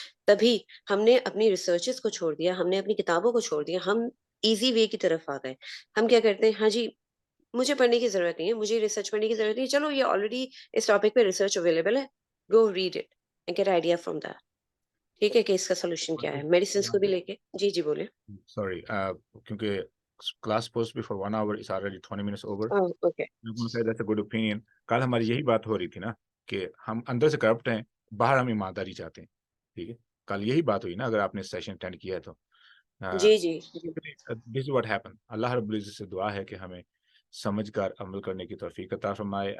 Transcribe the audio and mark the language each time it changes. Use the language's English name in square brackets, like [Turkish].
[Urdu] تبھی ہم نے اپنی ریسرچز کو چھوڑ دیا، ہم نے اپنی کتابوں کو چھوڑ دیا، ہم ایزی وے کی طرف آ گئے. ہم کیا کرتے ہیں، ہاں جی مجھے پڑھنے کی ضرورت نہیں ہے، مجھے ریسرچ پڑھنے کی ضرورت نہیں ہے، چلو یہ آلریڈی اس ٹاپک پہ ریسرچ اویلیبل ہے، [English] Go read it and get idea from that. [Urdu] ٹھیک ہے کہ اس کا سولوشن کیا ہے، میڈیسنس کو بھی لے کے. جی جی بولیں. سوری، کیونکہ [English] class supposed to be for 1 hour, it's already 20 minutes over. [Urdu] Okay. [English] I'm going to say that's a good opinion. [Urdu] کل ہماری یہی بات ہو رہی تھی نا کہ ہم اندر سے کرپٹ ہیں، باہر ہم ایمانداری چاہتے ہیں. ٹھیک ہے، کل یہی بات ہوئی نا، اگر آپ نے سیشن اٹینڈ کیا ہے تو. جی جی. [English] This is what happened. [Urdu] اللہ رب العزت سے دعا ہے کہ ہمیں سمجھ کر عمل کرنے کی توفیق عطا فرمائے.